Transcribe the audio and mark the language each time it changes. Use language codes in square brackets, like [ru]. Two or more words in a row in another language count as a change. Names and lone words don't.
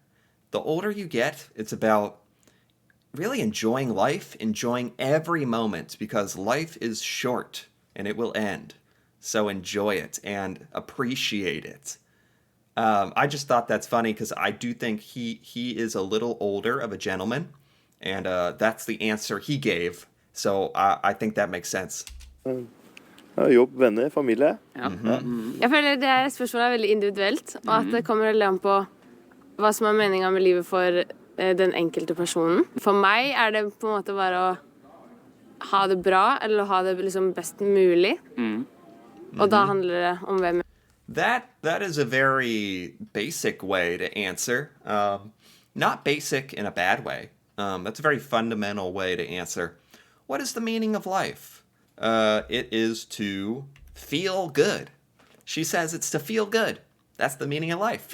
[en] The older you get, it's about really enjoying life, enjoying every moment, because life is short and it will end. So enjoy it and appreciate it. I just thought that's funny because I do think he is a little older of a gentleman, and that's the answer he gave. So I think that makes sense. [no] Ja, jobb, venner, familie. Ja. Jeg føler det spørsmålet er veldig individuelt, og at det kommer veldig an på hva som er meningen med livet for den enkelte personen. For meg er det på en måte bare å ha det bra, eller å ha det liksom best mulig. Og da handler det om hvem. [en] That is a very basic way to answer. Not basic in a bad way. That's a very fundamental way to answer. What is the meaning of life? It is to feel good. She says it's to feel good. That's the meaning of life.